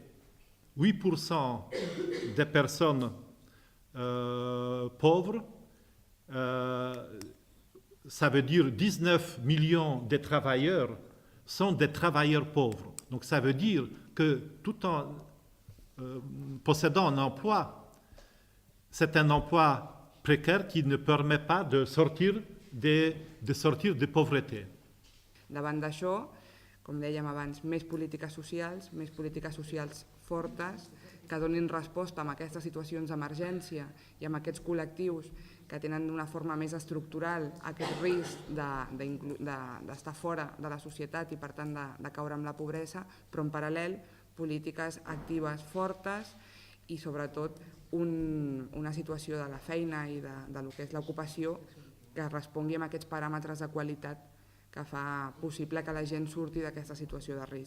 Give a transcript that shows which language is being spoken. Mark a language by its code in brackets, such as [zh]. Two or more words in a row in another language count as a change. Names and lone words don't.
[fr] 8% des personnes pauvres, ça veut dire 19 millions de travailleurs sont des travailleurs pauvres. Donc ça veut dire que tout en possédant un emploi, c'est un emploi précaire qui ne permet pas de sortir de pauvreté. [ca] Davant d'això, com dèiem abans, més polítiques socials fortes que donin resposta a aquestes situacions d'emergència i a aquests col·lectius que tenen d'una forma més estructural aquest risc d'estar fora de la societat i per tant de caure en la pobresa, però en paral·lel polítiques actives fortes i sobretot una situació de la feina i del que és l'ocupació que respongui a aquests paràmetres de qualitat que fa possible que la gent surti d'aquesta situació de risc.